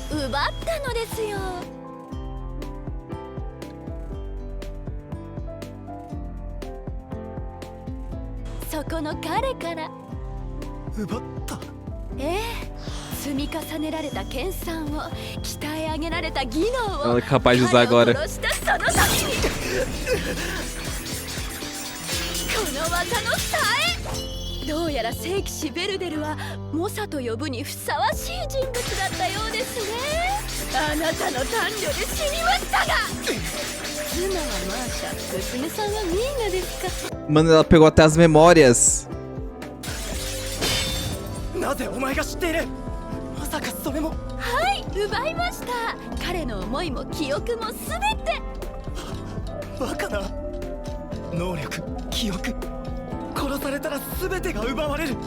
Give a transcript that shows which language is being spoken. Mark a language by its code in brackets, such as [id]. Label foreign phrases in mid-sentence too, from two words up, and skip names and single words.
[ja] ったのですよ。そこの彼から。奪った？ええ、積み重ねられた研鑽を、鍛え上げられた技能を [pt] Ela é capaz de usar [ja] 彼を [pt] agora. [ja] 殺したその時にこの技のさえ。どうやら聖騎士ベルデルはモサと呼ぶにふさわしい人物だったようですね。あなたの短慮で死にましたが、妻はマーシャ、娘さんはミーナですか。 [pt] Mano, ela pegou até as memórias. [ja] なぜお前が知っている？まさかそれも。はい、奪いました。彼の思いも記憶もすべて。バカな。能力、記憶、殺されたら全てが奪われる。